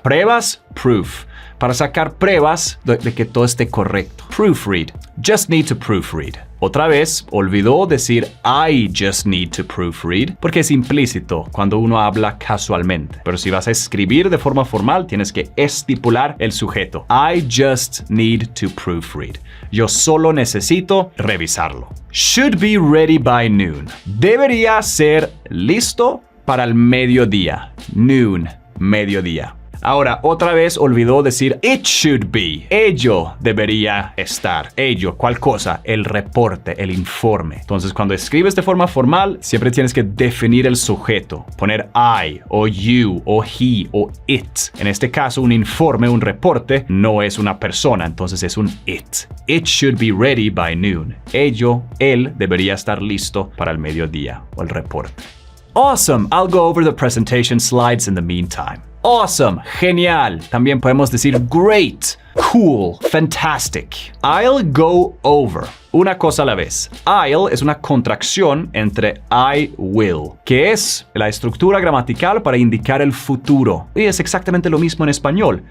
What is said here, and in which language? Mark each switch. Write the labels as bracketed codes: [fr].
[es] Pruebas, proof. Para sacar pruebas de que todo esté correcto. Proofread. Just need to proofread. Otra vez, olvidó decir [en] I just need to proofread [es] porque es implícito cuando uno habla casualmente. Pero si vas a escribir de forma formal, tienes que estipular el sujeto. [en] I just need to proofread. [es] Yo solo necesito revisarlo. [en] Should be ready by noon. [es] Debería ser listo para el mediodía. Noon, mediodía. Ahora, otra vez olvidó decir [en] it should be. [es] Ello debería estar. Ello, ¿cuál cosa? El reporte, el informe. Entonces, cuando escribes de forma formal, siempre tienes que definir el sujeto. Poner I, o you, o he, o it. En este caso, un informe, un reporte, no es una persona, entonces es un it. [en] It should be ready by noon. [es] Ello, él, debería estar listo para el mediodía, o el reporte. [en] Awesome! I'll go over the presentation slides in the meantime. [es] Awesome, genial. También podemos decir great, cool, fantastic. [en] I'll go over. [es] Una cosa a la vez. I'll es una contracción entre I will, que es la estructura gramatical para indicar el futuro. Y es exactamente lo mismo en español.